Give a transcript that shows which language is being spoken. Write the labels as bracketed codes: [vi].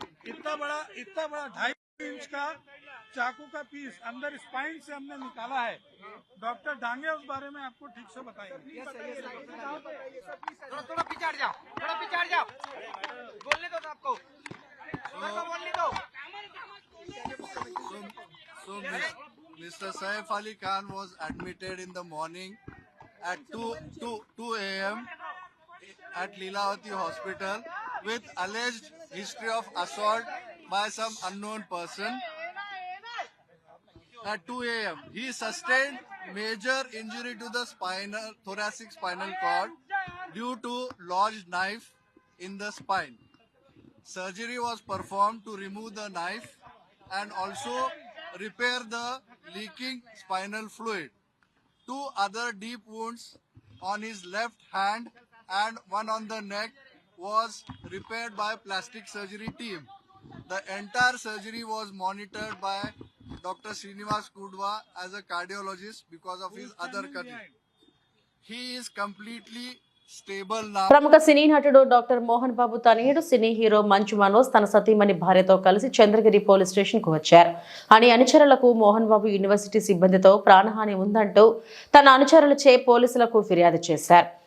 [hi] इतना बड़ा 2.5 इंच का चाकू का पीस अंदर स्पाइन से हमने निकाला है. डॉक्टर डांगे उस बारे में आपको ठीक से बताएंगे. थोड़ा पिछाड़ जाओ, बोलने दो आपको, बोलने दो. [en] So Mr. Saif Ali Khan was admitted in the morning at 2 a.m. at Leelavati Hospital with alleged history of assault by some unknown person. At 2 a.m. he sustained major injury to the thoracic spinal cord due to lodged knife in the spine. Surgery was performed to remove the knife and also repair the leaking spinal fluid. 2 other deep wounds on his left hand and one on the neck was repaired by plastic surgery team. The entire surgery was monitored by Dr. Srinivas Kudwa as a cardiologist because of his other condition. He is completely [te] ప్రముఖ సినీ నటుడు doctor Mohan Babu తనయుడు cine hero Manchu Manoj తన సతీమణి భార్యతో కలిసి Chandragiri police station కు వచ్చారు. అని అనుచరులకు మోహన్ బాబు యూనివర్సిటీ సిబ్బందితో ప్రాణహాని ఉందంటూ తన అనుచరులచే పోలీసులకు ఫిర్యాదు చేశారు.